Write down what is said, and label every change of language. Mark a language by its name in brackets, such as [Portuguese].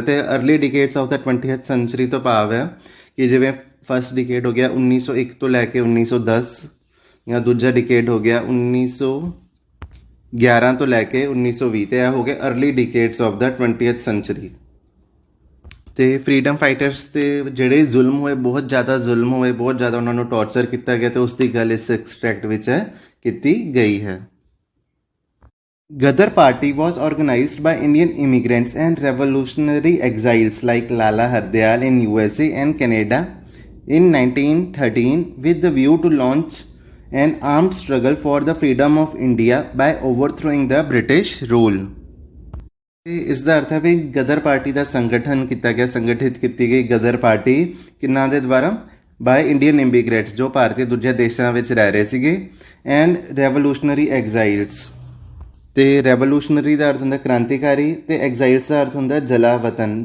[Punjabi] ਅਤੇ [English] early decades of the 20th century [Punjabi] ਤੋਂ ਭਾਵ ਹੈ ਕਿ ਜਿਵੇਂ ਫਸਟ ਡਿਕੇਡ ਹੋ ਗਿਆ 1901 ਤੋਂ ਲੈ ਕੇ 1910, ਜਾਂ ਦੂਜਾ ਡਿਕੇਡ ਹੋ ਗਿਆ 1911 ਤੋਂ ਲੈ ਕੇ 1920। ਅਤੇ ਇਹ ਹੋ ਗਿਆ [English] Early decades of the 20th century. [Punjabi] ਅਤੇ ਫਰੀਡਮ ਫਾਈਟਰਸ 'ਤੇ ਜਿਹੜੇ ਜ਼ੁਲਮ ਹੋਏ, ਬਹੁਤ ਜ਼ਿਆਦਾ ਜ਼ੁਲਮ ਹੋਏ, ਬਹੁਤ ਜ਼ਿਆਦਾ ਉਹਨਾਂ ਨੂੰ ਟੋਰਚਰ ਕੀਤਾ ਗਿਆ, ਅਤੇ ਉਸ ਦੀ ਗੱਲ ਇਸ ਐਕਸਟਰੈਕਟ ਵਿੱਚ ਕੀਤੀ ਗਈ ਹੈ। [English] Ghadar Party was organized by Indian immigrants and revolutionary exiles like Lala Hardayal in USA and Canada in 1913 with the view to launch an armed struggle for the freedom of India by overthrowing the British rule. [Punjabi] ਇਸ ਦਾ ਅਰਥ ਹੈ ਵੀ ਗਦਰ party ਦਾ ਸੰਗਠਨ ਕੀਤਾ ਗਿਆ, ਸੰਗਠਿਤ ਕੀਤੀ ਗਈ ਗਦਰ party ਕਿੰਨਾਂ ਦੇ ਦੁਆਰਾ? [English] by Indian immigrants [Punjabi] ਜੋ ਭਾਰਤੀ ਦੂਜੇ ਦੇਸ਼ਾਂ ਵਿੱਚ ਰਹਿ ਰਹੇ ਸੀਗੇ, [English] And revolutionary exiles. [Punjabi] ਤੇ ਰੈਵੋਲੂਸ਼ਨਰੀ ਦਾ ਅਰਥ ਹੁੰਦਾ ਕ੍ਰਾਂਤੀਕਾਰੀ ਤੇ ਐਗਜ਼ਾਈਲਸ ਦਾ ਅਰਥ ਹੁੰਦਾ ਜਲਾਵਤਨ।